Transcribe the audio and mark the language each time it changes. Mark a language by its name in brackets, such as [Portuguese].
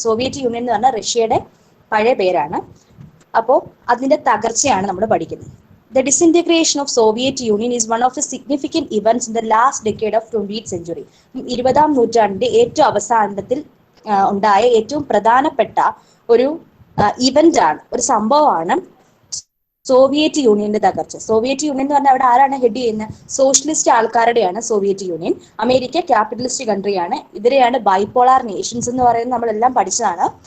[Malayalam] Soviet union എന്ന് പറഞ്ഞാൽ റഷ്യയുടെ പഴയ പേരാണ്. അപ്പോൾ അതിന്റെ തകർച്ചയാണ് നമ്മൾ പഠിക്കുന്നത്. [English] The disintegration of Soviet Union is one of the significant events in the last decade of 20th century. [Malayalam] 20ാം നൂറ്റാണ്ടിന്റെ ഏറ്റവും അവസാനത്തിൽ ഉണ്ടായ ഏറ്റവും പ്രധാനപ്പെട്ട ഒരു ഇവന്റ് ആണ്, ഒരു സംഭവമാണ് സോവിയറ്റ് യൂണിയന്റെ തകർച്ച. സോവിയറ്റ് യൂണിയൻ എന്ന് പറഞ്ഞാൽ അവിടെ ആരാണ് ഹെഡ് ചെയ്യുന്നത്? Socialist ആൾക്കാരുടെയാണ് Soviet union. America capitalist കൺട്രിയാണ്. ഇവരെയാണ് bipolar Nations എന്ന് പറയുന്നത്, നമ്മളെല്ലാം പഠിച്ചതാണ്.